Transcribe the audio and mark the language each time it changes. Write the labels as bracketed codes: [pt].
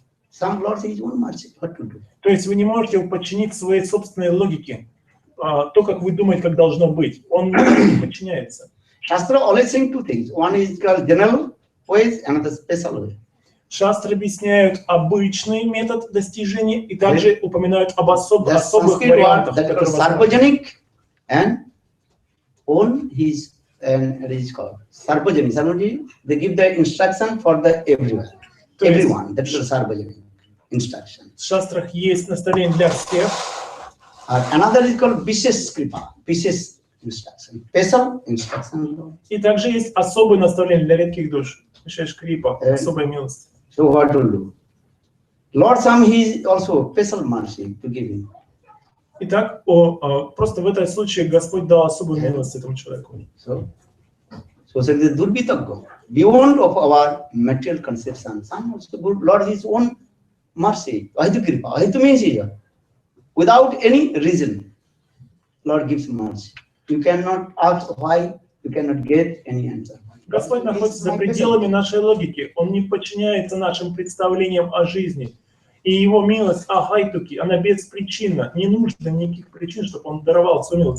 [en] Some Lord says one mercy, what to do. [ru] То есть вы не можете его подчинить своей собственной логике, то, как вы думаете, как должно быть. Он не подчиняется. [en] Shastra always saying two things. One is called general ways, another special way. [ru] Шастры объясняют обычный метод достижения и также упоминают об особых [en] Sanskrit [ru] вариантах, [en] word that is called sarvajanic and own his and it is called sarvajanic. They give the instruction for the everyone. Everyone. That is called sarvajanic. instruction. [ru] В шастрах есть наставление для всех. [en] Another is called Vishesh Kripa, Vishesh instruction, special instruction. [ru] И также есть особое наставление для редких душ. Вишеш крипа, особая милость. [en] So what to do? Lord Sam, he is also special mercy to give him. [ru] Итак, просто в этом случае Господь дал особую милость этому человеку. [en] So it is Durbitaggo, beyond of our material conception. Some also good Lord his own mercy, Ahitu Kripa, Ahitu means here. Without any reason, Lord gives mercy. You cannot ask why, you cannot get any answer. [ru] Господь находится за пределами нашей логики. Он не подчиняется нашим представлениям о жизни. И Его милость, ахайтуки, она беспричинна. Не нужно никаких причин, чтобы Он даровал свою милость.